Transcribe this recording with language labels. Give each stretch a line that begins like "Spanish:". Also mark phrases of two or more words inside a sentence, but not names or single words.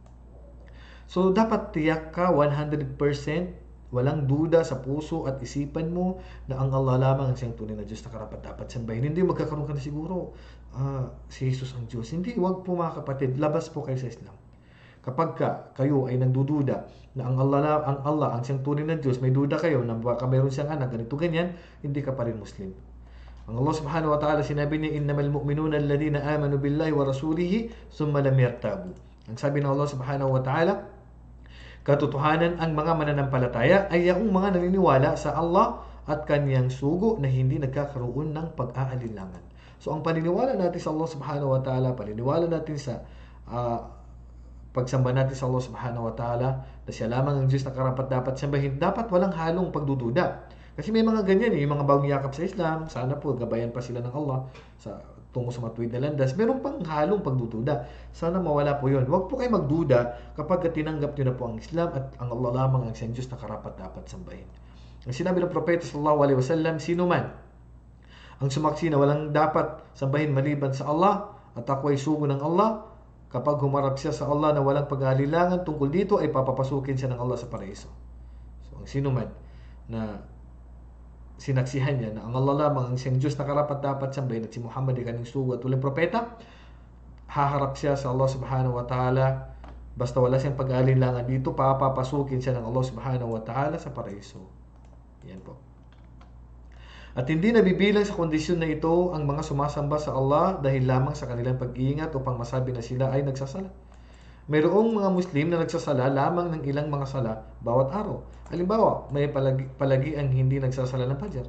Filipino: So dapat tiyak ka 100%, walang duda sa puso at isipan mo na ang Allah lamang ang siyang tunay na Diyos na karapat-dapat sambahin. Hindi magkakaroon ka na siguro, si Jesus ang Diyos. Hindi, wag po mga kapatid, labas po kayo sa Islam. Kapag kayo ay nagdududa na ang Allah ang siyang tunay na Diyos, may duda kayo na baka mayroon siyang anak, ganito ganyan, hindi ka pa rin Muslim. Ang Allah
Arabic: سبحانه وتعالى
Filipino: sinabi niya,
Arabic: إنما المؤمنون الذين آمنوا بالله ورسوله ثم لم يرتابوا.
Filipino: Ang sabi ng Allah
Arabic: سبحانه وتعالى,
Filipino: katotohanan ang mga mananampalataya ay yung mga naniniwala sa Allah at kanyang sugo na hindi nagkakaroon ng pag-aalinlangan. So ang paniniwala natin sa Allah
Arabic: سبحانه وتعالى,
Filipino: paniniwala natin sa pagsamba natin sa Allah
Arabic: سبحانه وتعالى
Filipino: na siya lamang ang Diyos na karapat-dapat sambahin, dapat walang halong pagdududa. Kasi may mga ganyan yung mga bagong yakap sa Islam, sana po gabayan pa sila ng Allah tungo sa matuwid na landas. Meron pang halong pagdududa. Sana mawala po yun. Huwag po kayo magduda kapag tinanggap nyo na po ang Islam at ang Allah lamang ang siyang Diyos na karapat-dapat sambahin. Ang sinabi ng Propeta
Arabic: صلى الله عليه وسلم,
Filipino: sino man ang sumaksi na walang dapat sambahin maliban sa Allah at ako ay sugo ng Allah, kapag humarap siya sa Allah na walang pag-aalilangan tungkol dito ay papapasukin siya ng Allah sa paraiso. So ang sino man na sinaksihan niya na ang Allah lamang ang siyang Diyos na karapat-dapat sambahin at si Muhammad ay kanyang sugo at uling propeta, haharap siya sa Allah
Arabic: سبحانه وتعالى.
Filipino: Basta wala siyang pag-aalinlangan dito, papapasukin siya ng Allah
Arabic: سبحانه وتعالى
Filipino: sa paraiso. Yan po. At hindi nabibilang sa kondisyon na ito ang mga sumasamba sa Allah dahil lamang sa kanilang pag-iingat upang masabi na sila ay nagsasala. Mayroong mga Muslim na nagsasala lamang ng ilang mga sala bawat araw. Halimbawa, may palagi ang hindi nagsasala ng Fajr.